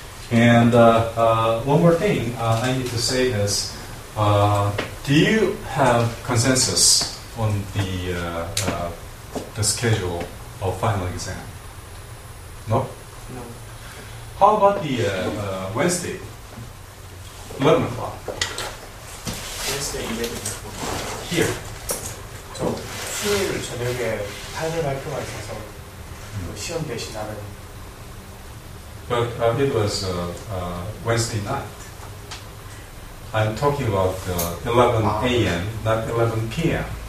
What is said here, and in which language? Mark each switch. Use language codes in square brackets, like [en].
[en] And one more thing I need to say is, do you have consensus on the schedule of final exam? No? No. How about the Wednesday, 11 o'clock? Wednesday 11 o'clock. Here. [ko] 저 수요일 저녁에 파이널 발표가 있어서 시험 대신하는. [en] But it was Wednesday night. I'm talking about 11 a.m., not 11 p.m.